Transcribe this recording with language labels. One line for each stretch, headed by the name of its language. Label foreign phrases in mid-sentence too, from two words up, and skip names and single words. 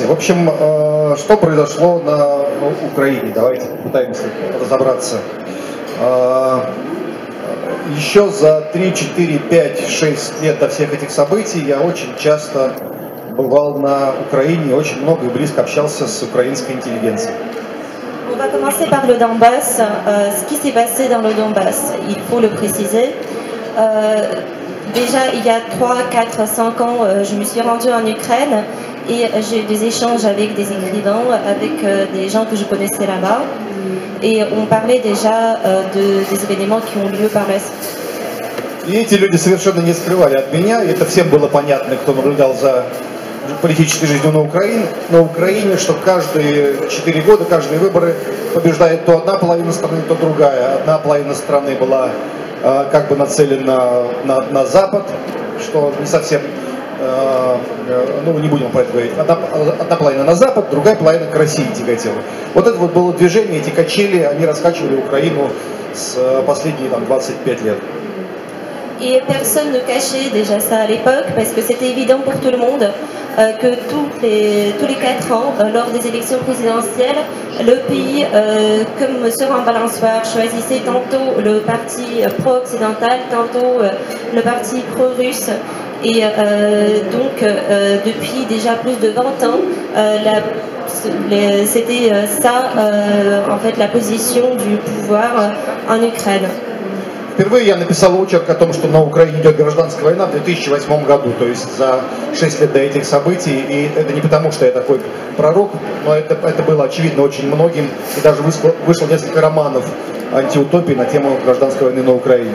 Russian: В общем, что произошло на Украине? Давайте попытаемся разобраться. Еще за 3, 4, 5, 6 лет до всех этих событий я очень часто bывал на Украине, очень много и близко общался с украинской интеллигенцией.
French: On va commencer par le Donbass. Ce qui s'est passé dans le Donbass, il faut le préciser. Déjà, il y a 3, 4, 5 ans, je me suis rendue en Ukraine et j'ai eu des échanges avec des écrivains, avec des gens que je connaissais là-bas. Et on parlait déjà des événements qui ont lieu par la suite.
Russian: И эти люди совершенно не скрывали от меня, и это всем было понятно, кто наблюдал за политической жизнью на Украине, что каждые 4 года, каждые выборы побеждает то одна половина страны, то другая. Одна половина страны была как бы нацелена на Запад, что не совсем, не будем про это говорить. Одна половина на Запад, другая половина к России тяготела. Вот это вот было движение, эти качели, они раскачивали Украину с последние 25 лет.
French: Et personne ne cachait déjà ça à l'époque, parce que c'était évident pour tout le monde que tous les 4 ans, lors des élections présidentielles, le pays, comme sur un balançoire, choisissait tantôt le parti pro-occidental, tantôt le parti pro-russe. Et donc, depuis déjà plus de 20 ans, c'était ça, en fait, la position du pouvoir en Ukraine.
Russian: Впервые я написал очерк о том, что на Украине идет гражданская война в 2008 году, то есть за 6 лет до этих событий. И это не потому, что я такой пророк, но это было очевидно очень многим. И даже вышло несколько романов антиутопии на тему гражданской войны на Украине.